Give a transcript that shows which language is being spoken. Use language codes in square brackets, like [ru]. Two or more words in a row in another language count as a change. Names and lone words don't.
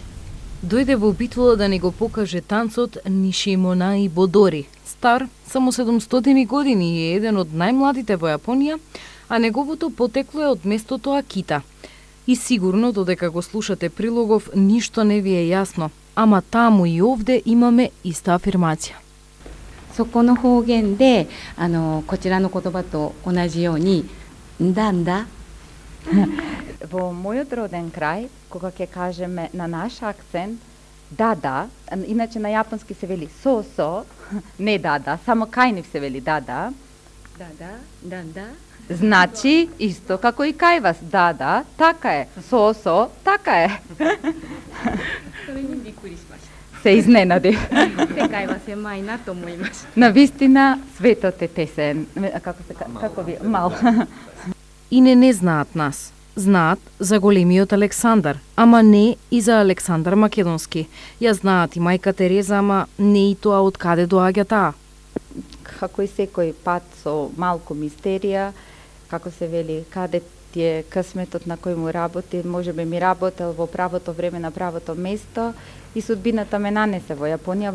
[mk] Дојде во Битола да ни го покаже танцот Нишимонаи Бодори. Стар само 700 години и е еден од најмладите во Јапонија, а неговото потекло е од местото Акита. И сигурно додека го слушате прилогов ништо не ви е јасно, ама таму и овде имаме иста афирмација. [ja] そこの方言でこちらの言葉と同じようにだんだ [mk] Во мојот роден крај, кога ќе кажеме на наш акцент да, иначе на јапонски се вели со, не да, само кај нив се вели да, значи исто како и кај вас, да, така е, со, така е. Се изненади. [ja] 世界は狭いなと思いました。 [mk] Навистина, светот е тесен. Како ви, мал. И не знаат нас. Знаат за големиот Александар, ама не и за Александар Македонски. Ја знаат и мајка Тереза, ама не и тоа од каде доаѓа таа. Како и секој пат со малку мистерија, како се вели, каде тие късметот на кој му работи, може би ми работел во правото време на правото место и судбината ме нанесе во Јапонија.